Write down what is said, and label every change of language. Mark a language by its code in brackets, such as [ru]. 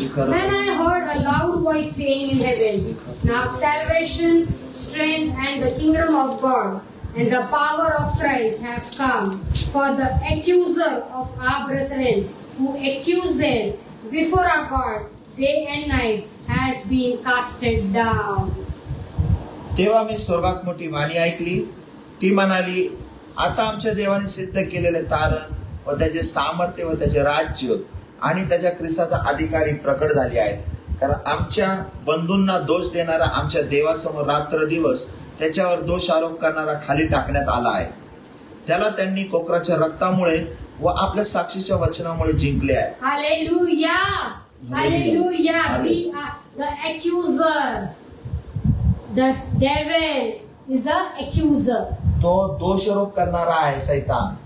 [en] Then I heard a loud voice saying in heaven, now salvation, strength, and the kingdom of God and the power of Christ have come. For the accuser of our brethren, who accused them before our God day and night, has been casted down. [mr] तेव्हा मी स्वर्गात मोठी वाणी ऐकली. ती म्हणाली, आता आमच्या देवाने सिद्ध केलेले तारण व त्याचे सामर्थ्य व त्याचे राज्य आणि त्याच्या ख्रिस्ताचा अधिकारी प्रकट झाले आहेत. कारण आमच्या बंधूंना दोष देणारा आमच्या देवासमोर रात्र दिवस त्याच्यावर दोष आरोप करणारा खाली टाकण्यात आला आहे. त्याला त्यांनी कोकराच्या रक्तामुळे व आपल्या साक्षीच्या वचनामुळे जिंकले आहे. [en] Hallelujah! Hallelujah! We are the accuser. The devil is the accuser. [mr] तो दोषारोप करणारा आहे सैतान.